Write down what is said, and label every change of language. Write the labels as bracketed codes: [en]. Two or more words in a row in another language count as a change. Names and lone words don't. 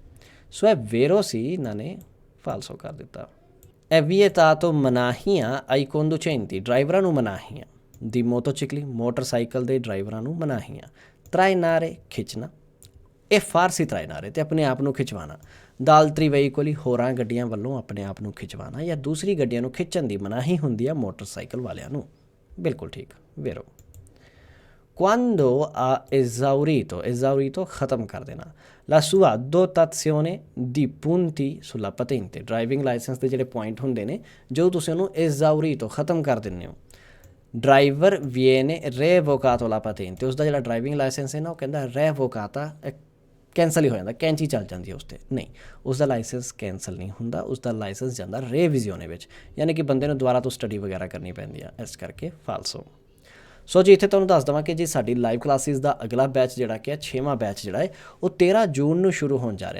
[pa] ਸੋ ਇਹ ਵੇਰੋ ਸੀ, ਇਹਨਾਂ ਨੇ ਫਾਲਸੋ ਕਰ ਦਿੱਤਾ। ਇਹ vietato, ਮਨਾਹੀਆਂ [it] ai conducenti, [pa] ਡਰਾਈਵਰਾਂ ਨੂੰ ਮਨਾਹੀਆਂ। ਦੀ ਮੋਟੋਚਿਕਲੀ ਮੋਟਰਸਾਈਕਲ ਦੇ ਡਰਾਈਵਰਾਂ ਨੂੰ ਮਨਾਹੀ ਆ। trainare ਖਿੱਚਣਾ, ਇਹ ਫਾਰਸੀ trainare ਤੇ ਆਪਣੇ ਆਪ ਨੂੰ ਖਿਚਵਾਉਣਾ। [it] da altri veicoli [pa] ਹੋਰਾਂ ਗੱਡੀਆਂ ਵੱਲੋਂ ਆਪਣੇ ਆਪ ਨੂੰ ਖਿਚਵਾਉਣਾ ਜਾਂ ਦੂਸਰੀ ਗੱਡੀਆਂ ਨੂੰ ਖਿੱਚਣ ਦੀ ਮਨਾਹੀ ਹੁੰਦੀ ਆ ਮੋਟਰਸਾਈਕਲ ਵਾਲਿਆਂ ਨੂੰ। ਬਿਲਕੁਲ ਠੀਕ, [it] vero। quando ha esaurito [hi] ख़त्म कर देना, [it] la sua dotazione di punti sulla patente, [pa] ਡਰਾਈਵਿੰਗ ਲਾਇਸੈਂਸ ਦੇ ਜਿਹੜੇ ਪੁਆਇੰਟ ਹੁੰਦੇ ਨੇ ਜੋ ਤੁਸੀਂ ਉਹਨੂੰ esaurito ख़त्म ਕਰ ਦਿੰਦੇ ਹੋ। [it] ਡਰਾਈਵਰ viene revocato la patente, [pa] ਉਸਦਾ ਜਿਹੜਾ ਡਰਾਈਵਿੰਗ ਲਾਇਸੈਂਸ ਹੈ ਨਾ ਉਹ ਕਹਿੰਦਾ revocata, ਕੈਂਸਲ ਹੀ ਹੋ ਜਾਂਦਾ, ਕੈਂਚੀ ਚੱਲ ਜਾਂਦੀ ਹੈ ਉਸ 'ਤੇ। ਨਹੀਂ, ਉਸਦਾ ਲਾਇਸੈਂਸ ਕੈਂਸਲ ਨਹੀਂ ਹੁੰਦਾ, ਉਸਦਾ ਲਾਇਸੈਂਸ ਜਾਂਦਾ ਰੇਵਿਜ਼ਿਓਨੇ ਵਿੱਚ, ਯਾਨੀ ਕਿ ਬੰਦੇ ਨੂੰ ਦੁਬਾਰਾ ਤੋਂ ਸਟੱਡੀ ਵਗੈਰਾ ਕਰਨੀ ਪੈਂਦੀ ਆ, ਇਸ ਕਰਕੇ ਫਾਲਸੋ। ਸੋ ਜੀ ਇੱਥੇ ਤੁਹਾਨੂੰ ਦੱਸ ਦੇਵਾਂ ਕਿ ਜੀ ਸਾਡੀ [en] live classes [pa] ਦਾ ਅਗਲਾ ਬੈਚ ਜਿਹੜਾ ਕਿ ਹੈ 6ਵਾਂ ਬੈਚ ਜਿਹੜਾ ਹੈ ਉਹ 13 ਜੂਨ ਨੂੰ ਸ਼ੁਰੂ ਹੋਣ ਜਾ ਰਿਹਾ।